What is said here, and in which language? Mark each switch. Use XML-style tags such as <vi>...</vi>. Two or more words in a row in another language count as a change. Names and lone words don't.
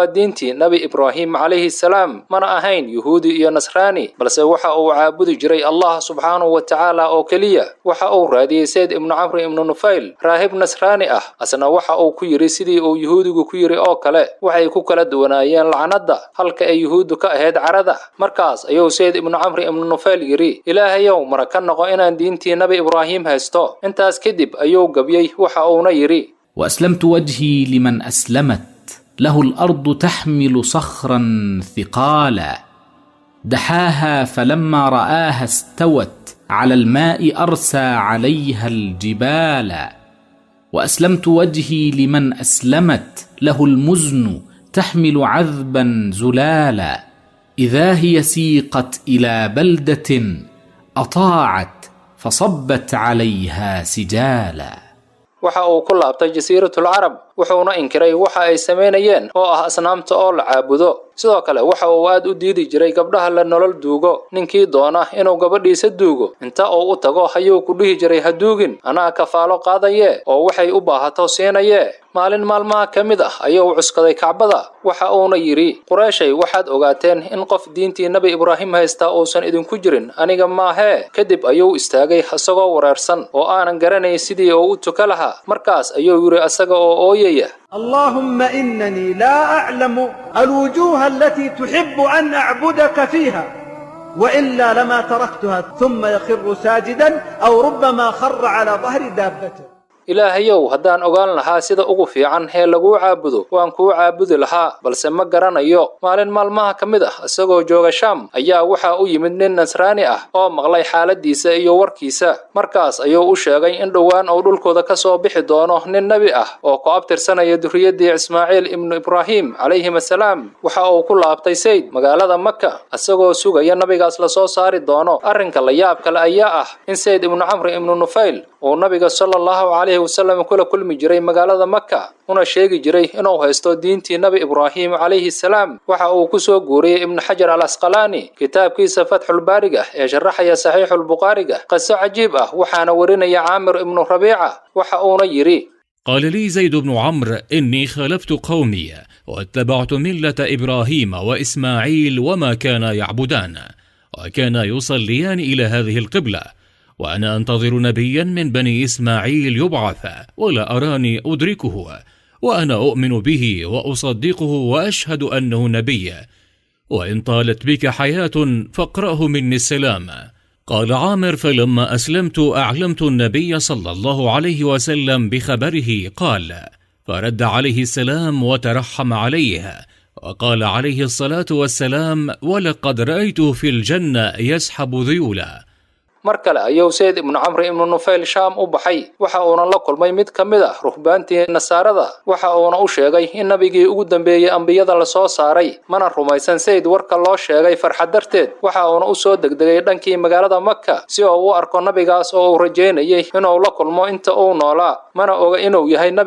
<so>diintii nabi Ibrahim</so> <ar>عليه السلام</ar> <so>mana ahayn Yahuudi iyo Nasraani balse waxa uu caabudi jiray Allah</so> <ar>سبحانه وتعالى</ar> <so>oo kaliya waxa uu raadiyay Sayd ibn Amr ibn Nufayl raahib Nasraani ah asna waxa uu ku yiri sidii uu Yahuudigu ku yiri oo kale waxay ku kala duwanaayeen lacnada halka ay Yahuudu ka ahayd carada markaas ayuu Sayd ibn Amr ibn Nufayl yiri ilaahayow marka noqo inaan diintii nabi Ibrahim haysto intaas kadib ayuu gabiyay waxa uuna yiri</so> <ar>وأسلمت وجهي لمن أسلمت له الأرض تحمل صخرا ثقالا دحاها فلما رآها استوت على الماء أرسى عليها الجبال وأسلمت وجهي لمن أسلمت له المزن تحمل عذبا زلالا إذا هي سيقت إلى بلدة أطاعت فصبت عليها سجالا</ar> <so>waxa uu ku laabtay jasiiratul Arab wuxuuna inkiray waxa ay sameynayeen oo ah asnaamta oo la caabudo sidoo kale waxa uu aad u diidi jiray gabdhaha la nolol duugo ninkii doona inuu gabadhiisa duugo inta uu u tago ayuu ku dhihi jiray haduugin anaa kafaalo qaadaye oo waxay u baahato siinaye maalin maalmaha kamid ah ayuu cuskaday kacbada waxa uuna yiri qurayshay waxaad ogaateen in qof diintii nabi ibraahim haysta uusan idinku jirin aniga maahe kadib ayuu istaagay asagoo wareersan oo aanan garanay sidii uu u tukalaha markaas ayuu yiri asaga oo ooyaya</so> <ar>اللهم إنني لا أعلم الوجوه التي تحب أن أعبدك فيها وإلا لما تركتها ثم يخر ساجدا أو ربما خر على ظهر دابته</ar> <so>ilaahayow haddaan ogaan lahaa sida ugu fiican ee lagu caabudo waan ku caabudi lahaa balse ma garanayo maalin maalmaha kamid ah asagoo jooga Sham ayaa waxa uu yimid nin Nasraani ah oo maqlay xaaladiisa iyo warkiisa markaas ayuu u sheegay in dhawaan uu dhulkooda ka soo bixi doono nin nabi ah oo ku abtirsanaya duriyadii Ismaaciil ibn Ibraahim</so> <ar>عليه السلام</ar> <so>waxa uu ku laabtay Sayd magaalada Makka asagoo sugaya nabigaas la soo saari doono arrinka la yaab kale ayaa ah in Sayd ibn Amr ibn Nufayl oo nabiga</so> <ar>صلى الله عليه وسلم</ar> <so>kula kulmi jiray magaalada Makka una sheegi jiray inuu haysto diintii nabi Ibraahim</so> <ar>عليه السلام</ar> <so>waxa uu ku soo guuriyay ibn Hajar al-Asqalani kitaabkiisa Fathul Baariga ee sharaxaya Sahih al-Bukhariga qiso cajiib ah waxaana warinaya Aamir ibn Rabi'a waxa uuna yiri</so> <ar>قال لي زيد بن عمرو إني خالفت قومي واتبعت ملة إبراهيم وإسماعيل وما كانا يعبدان وكانا يصليان إلى هذه القبلة وأنا أنتظر نبيا من بني إسماعيل يبعث ولا أراني أدركه وأنا أؤمن به وأصدقه وأشهد أنه نبي وإن طالت بك حياة فاقرأه مني السلام قال عامر فلما أسلمت أعلمت النبي صلى الله عليه وسلم بخبره قال فرد عليه السلام وترحم عليه وقال عليه الصلاة والسلام ولقد رأيته في الجنة يسحب ذيولا</ar> <so>markale ayuu Sayd ibn Amr ibn Nufayl Sham u baxay waxa uu la kulmay mid kamid ah ruhbaantii Nasaarada waxa uu u sheegay in nabigii ugu dambeeyay ambiyada la soo saaray mana rumaysan Sayd warka loo sheegay farxad darteed waxa uu u soo degdegay dhankii magaalada Makka si uu u arko nabigaas oo uu rajeynayay inuu la kulmo inta uu noolaa mana oga inuu yahay nabi</so>